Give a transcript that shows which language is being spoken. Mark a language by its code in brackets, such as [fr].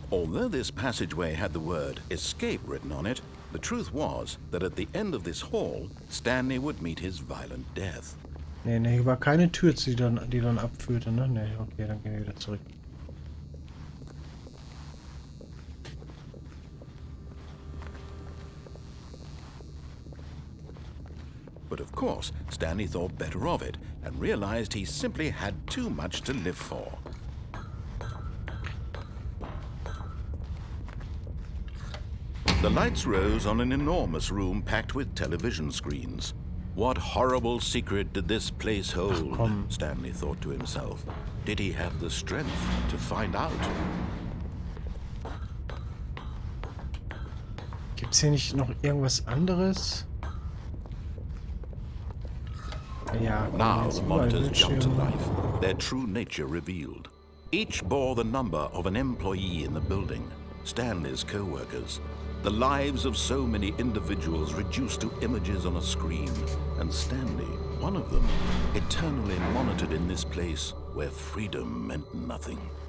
[en] Although this passageway had the word escape written on it, the truth was that at the end of this hall, Stanley would meet his violent death. [de] Nee, hier war keine Tür, die dann abführte, ne? Nee, okay, dann gehen wir wieder zurück. [en] But of course, Stanley thought better of it and realized he simply had too much to live for. The lights rose on an enormous room packed with television screens. What horrible secret did this place hold? Stanley thought to himself. Did he have the strength to find out? [de] Gibt's hier nicht noch irgendwas anderes? Ja, [en] now the monitors jumped to life, their true nature revealed. Each bore the number of an employee in the building, Stanley's co-workers. The lives of so many individuals reduced to images on a screen, and Stanley, one of them, eternally monitored in this place where freedom meant nothing.